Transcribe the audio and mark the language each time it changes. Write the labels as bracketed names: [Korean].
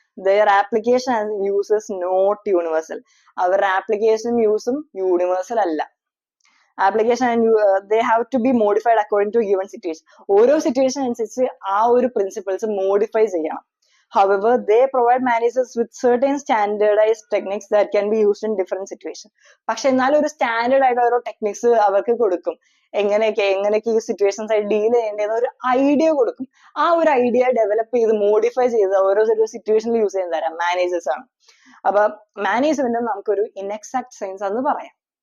[English] their application and use is not universal. [Malayalam] അവരുടെ ആപ്ലിക്കേഷനും യൂസും universal അല്ല. [English] Application and they have to be modified according to given situation. [Malayalam] ഓരോ situation അനുസരിച്ച് ആ ഒരു പ്രിൻസിപ്പിൾസ് മോഡിഫൈ ചെയ്യണം. [English] However, they provide managers with certain standardized techniques that can be used in different situations. [Malayalam] പക്ഷെ എന്നാലും ഒരു സ്റ്റാൻഡേർഡ് ആയിട്ട് ഓരോ ടെക്നിക്സ് അവർക്ക് കൊടുക്കും. എങ്ങനെയൊക്കെ ഈ സിറ്റുവേഷൻസ് ആയിട്ട് ഡീൽ ചെയ്യേണ്ടതെന്ന് ഒരു ഐഡിയ കൊടുക്കും. ആ ഒരു ഐഡിയ ഡെവലപ്പ് ചെയ്ത് മോഡിഫൈ ചെയ്ത് ഓരോ സിറ്റുവേഷനിൽ യൂസ് ചെയ്യുന്ന തരാം മാനേജേഴ്സ് ആണ്. അപ്പൊ മാനേജ്മെന്റ് നമുക്കൊരു ഇൻഎക്സാക്ട് സയൻസ് എന്ന് പറയാം.